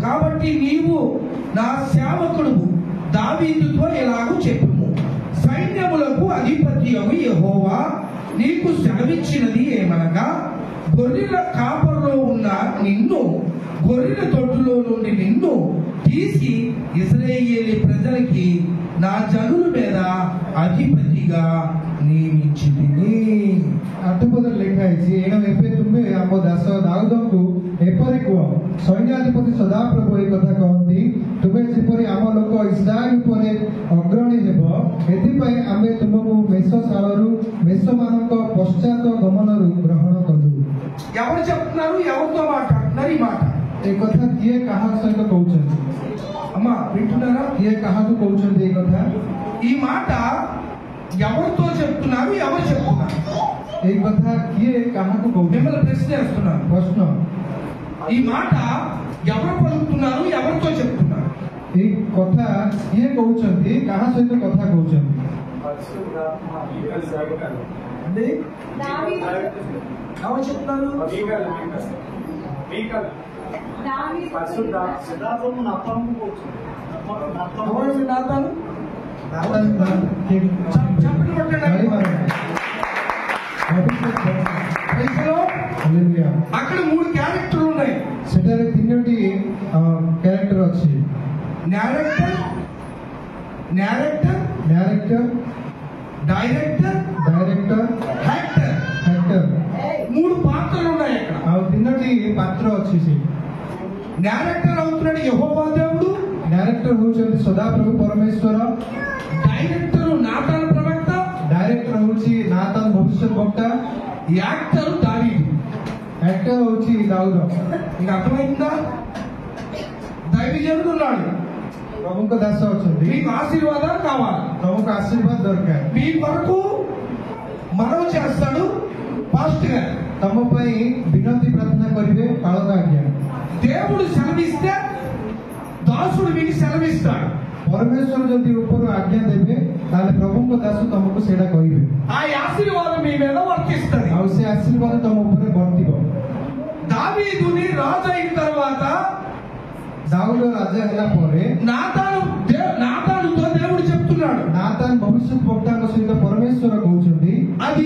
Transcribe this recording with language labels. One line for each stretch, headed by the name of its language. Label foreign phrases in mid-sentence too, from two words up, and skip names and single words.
Telugu: కాబట్టి నీవు నా సేవకుడు దావీదుతో ఎలాగూ చెప్పుము, సైన్యములకు అధిపతియగు యెహోవా నీకు సెలవిచ్చినది ఏమనగా, గొర్రెల కాపరులో ఉన్న నిన్ను, గొర్రెల తొట్టులో నుండి నిన్ను తీసి ఇశ్రాయేలు ప్రజలకి నా జనుల మీద అధిపతిగా నియమించితిని.
Odia: 8 ପଦରେ ଲେଖା ହେଇଛି, ଏଣୁ ଏବେ ତୁମେ ଆମ ଦାସ ଦାଉଦଙ୍କୁ ଏପରି କୁହ, ସୈନ୍ୟାଧିପତି ସଦାପ୍ରଭୁ ଏହି କଥା କହନ୍ତି, ତୁମେ ଯେପରି ଆମ ଲୋକ ଇସ୍ରାଏଲ ଉପରେ ଅଗ୍ରଣୀ ହେବ, ଏଥିପାଇଁ ଆମେ ତୁମକୁ ମେଷଶାଳରୁ ମେଷମାନଙ୍କ ପଶ୍ଚାତ ଗମନରୁ ଗ୍ରହଣ କଲୁ.
Telugu: ఎవరు చెప్తున్నారు? ఎవరితో మాట్లాడుతున్నారు ఈ మాట?
Odia: ଏ କଥା କିଏ କାହା ସହିତ କହୁଛନ୍ତି?
Telugu: అమ్మా వింటున్నారా?
Odia: କିଏ କାହାକୁ କହୁଛନ୍ତି ଏ କଥା?
Telugu: ఈ మాట ఎవరితో చెప్తున్నారు? ఎవరు చెప్తున్నారు?
Odia: এই কথা କିଏ କାହାକୁ କହୁଛନ୍ତି?
Telugu: మిమ్మల్ని ప్రశ్న వేస్తున్నాను.
Odia: ପ୍ରଶ୍ନ,
Telugu: ఈ మాట ఎవరు పలుకుతున్నారు? ఎవరితో చెప్తున్నారు?
Odia: এই କଥା କିଏ କହୁଛନ୍ତି? କାହା ସହିତ କଥା କହୁଛନ୍ତି?
Telugu: అంటే ఎవరు చెప్తున్నారు? ఎవరు నాతాను? చెప్పండి కొట్టండి. అక్కడ 3 క్యారెక్టర్లు ఉన్నాయి.
Odia: ସେଠାରେ 3ଟି କ୍ୟାରେକ୍ଟର ଅଛି.
Telugu: న్యారేటర్,
Odia: ଡାଇରେକ୍ଟର,
Telugu: యాక్టర్, యాక్టర్. 3 పాత్రలు ఉన్నాయి అక్కడ.
Odia: ଆଉ 3ଟି ପାତ୍ର ଅଛି. ସେ
Telugu: న్యారేటర్ అవుతున్నాడు యెహోవా దేవుడు.
Odia: ଡାଇରେକ୍ଟର ହଉଛନ୍ତି ସଦାପ୍ରଭୁ ପରମେଶ୍ୱର.
Telugu: డైరెక్టర్ నాతాన్ ప్రవక్త.
Odia: ଡାଇରେକ୍ଟର ହଉଛି ନାତାନ ଭବିଷ୍ୟତ ବକ୍ତା.
Telugu: యాక్టర్ దావీదు.
Odia: యాక్టర్ ହଉଛି ଦାଉଦ.
Telugu: మీకు అర్థమైందా? దైవజనుడు ఉన్నాడు.
Odia: ପ୍ରଭୁଙ୍କ ଦାସ ଅଛନ୍ତି.
Telugu: మీకు ఆశీర్వాదాలు కావాలి.
Odia: ପ୍ରଭୁଙ୍କ ଆଶୀର୍ବାଦ ଦରକାର.
Telugu: మీ కొరకు మనవి చేస్తాడు పాస్టర్ గారు.
Odia: ତମ ପାଇଁ ବିନତି ପ୍ରାର୍ଥନା କରିବେ ପାଳକ ଆଜ୍ଞା.
Telugu: దేవుడు సెలవిస్తే దాసుడు మీకు సెలవిస్తాడు.
Odia: ପରମେଶ୍ୱର ଯଦି ଉପରୁ ଆଜ୍ଞା ଦେବେ ତାହେଲେ ପ୍ରଭୁଙ୍କ ଦାସ ତମକୁ ସେଇଟା କହିବେ.
Telugu: ఆ ఆశీర్వాదం మీ మీద వర్తిస్తుంది.
Odia: ଆଉ ସେ ଆଶୀର୍ବାଦ ତମ ଉପରେ ବର୍ତ୍ତିବ.
Telugu: దావీదుని రాజు అయిన తర్వాత
Odia: ଦାଉଦ ରାଜା ହେଲା ପରେ
Telugu: నాతానుతో దేవుడు చెప్తున్నాడు.
Odia: ନାତାନ ଭବିଷ୍ୟତ ବକ୍ତାଙ୍କ ସହିତ ପରମେଶ୍ୱର କହୁଛନ୍ତି,